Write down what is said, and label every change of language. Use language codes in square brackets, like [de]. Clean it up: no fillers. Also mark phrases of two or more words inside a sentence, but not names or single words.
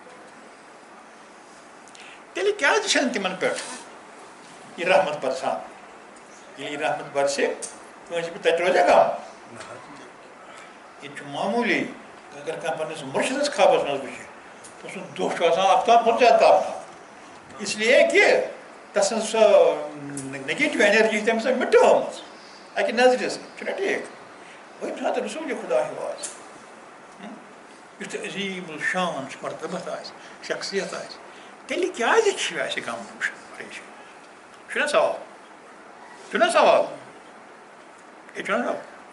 [ks] تیٚلہِ کیٛازِ چھَنہٕ تِمن پٮ۪ٹھ یہِ رحمت برسان ییٚلہِ یہِ رحمت برسہِ کٲنٛسہِ پٮ۪ٹھ تَتہِ روزیا کانٛہہ ییٚتہِ چھُ معموٗلی اگر کانٛہہ پنٛنِس مُرشِدس خوابس منٛز وٕچھِ تسُنٛد دۄہ چھُ آسان آفتاب کھۄتہٕ زیادٕ تاپان [ur] اس لیے [ks] کہِ تسٕنٛز سۄ [en] negative energy [ks] چھِ تٔمِس مِٹٲومٕژ اَکہِ نظرِ سۭتۍ چھُنا ٹھیٖک وۄنۍ ساتہٕ رسوٗلِ خۄدا ہیوٗ آسہِ یُتھ عظیٖم الشان مرتبت آسہِ شخصیت آسہِ تیٚلہِ کیٛازِ چھِ اَسہِ غم پریشٲنی چھُنا سوال یہِ چھُنا سوال